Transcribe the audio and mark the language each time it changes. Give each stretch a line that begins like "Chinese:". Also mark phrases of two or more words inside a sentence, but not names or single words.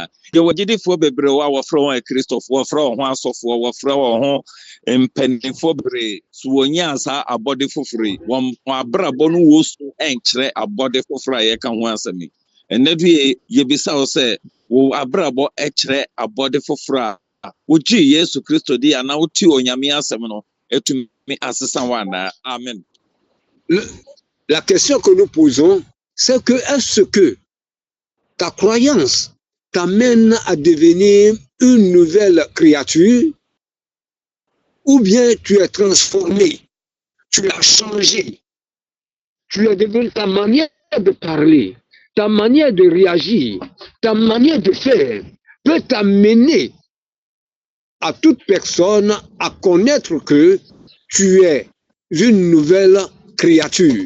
Akan: Ye wagidifo bebre wa wofro won Kristofo, wofro won asofo, wofro won mpanifo bebre, so wonya asa abode foforo, won abrabo no wo su enchere abode foforo ye ka ho asami. Enadu ye bisa wo se wo abrabo echere abode foforo a woji Yesu Kristo di ana woti onyame asem no etumi asesa wana. Amen.
French: La question que nous posons, c'est que est-ce que ta croyance t'amène à devenir une nouvelle créature ou bien tu es transformé, tu as changé, tu es devenu ta manière de parler, ta manière de réagir, ta manière de faire peut t'amener à toute personne à connaître que tu es une nouvelle créature.